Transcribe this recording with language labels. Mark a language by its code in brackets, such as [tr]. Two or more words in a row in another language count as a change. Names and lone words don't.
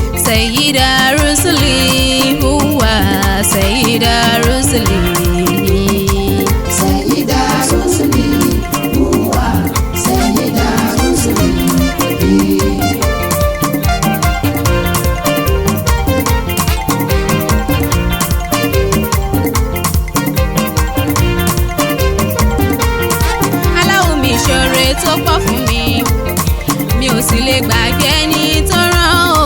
[ar] سيد الرسل هو سيد الرسل. سيد الرسل هو سيد الرسل. [yo] Aláwo mi ṣoore tó pọ̀ fún mi, mi ò sì lè gbàgbé ẹni tó rán o.